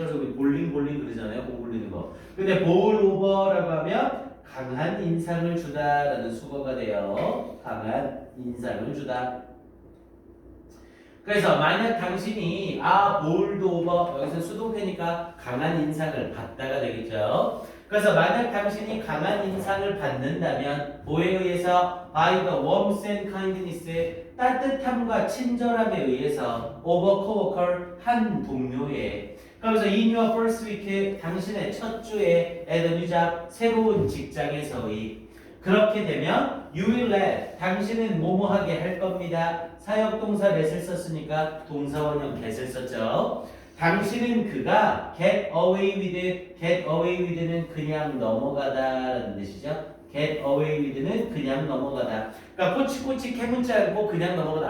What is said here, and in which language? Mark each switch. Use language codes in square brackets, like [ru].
[ko] 그래서 우리 볼링 그러잖아요. 공굴리는 거. 근데 [en] bowl over [ko] 라고 하면 강한 인상을 주다라는 수거가 돼요. 강한 인상을 주다. 그래서 만약 당신이 [en] bold over, [ko] 여기서 수동태니까 강한 인상을 받다가 되겠죠. 그래서 만약 당신이 강한 인상을 받는다면 뭐에 의해서? [en] by the warmth and kindness, [ko] 따뜻함과 친절함에 의해서 [en] over coworker, [ko] 한 동료에. [en] 그러면서 in your first week, [ko] 당신의 첫 주에 [en] at a new job, [ko] 새로운 직장에서의. 그렇게 되면 [en] you will let, [ko] 당신은 뭐뭐하게 할 겁니다. 사역동사 let을 썼으니까 동사원형 get을 썼죠. 당신은 그가 [en] get away with [ko] 는 그냥 넘어가다라는 뜻이죠. get away with는 그냥 넘어가다. 그러니까 꼬치꼬치 캐묻지 않고 그냥 넘어가다.